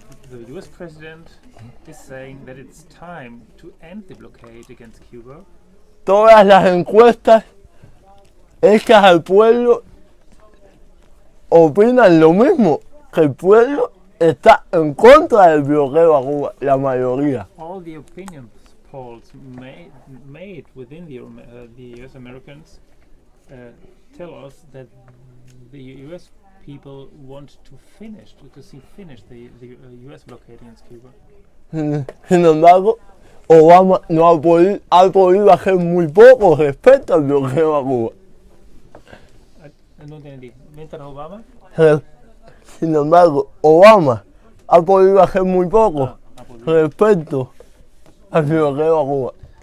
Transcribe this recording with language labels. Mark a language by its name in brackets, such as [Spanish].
[English] The US president is saying that it's time to end the blockade against Cuba. [Spanish] Todas las encuestas hechas al pueblo opinan lo mismo, que el pueblo está en contra del bloqueo a Cuba, la mayoría. [English] All the opinion polls made within the US Americans tell us that the US people want to see finished the US blockade against Cuba. [Spanish] Sin embargo, Obama no ha podido hacer muy poco respecto al bloqueo a Cuba. No entendí. ¿Mientras Obama? Sin embargo, Obama ha podido hacer muy poco respecto al bloqueo a Cuba.